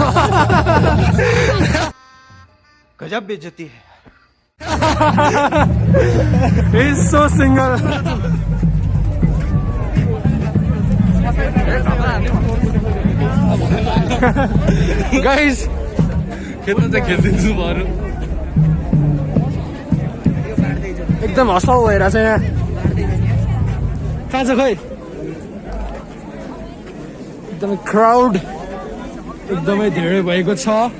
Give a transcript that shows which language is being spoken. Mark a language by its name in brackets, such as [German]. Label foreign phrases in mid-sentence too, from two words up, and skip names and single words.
[Hindi] गजब बेइज्जती है [English] He's so single. Guys, [Nepali] खेल्नु चाहिँ खेलिदिन्छु बरु एकदम हसाउ भइरहेछ यहाँ कहाँ छ खोइ एकदमै क्राउड एकदमै धेरै भएको छ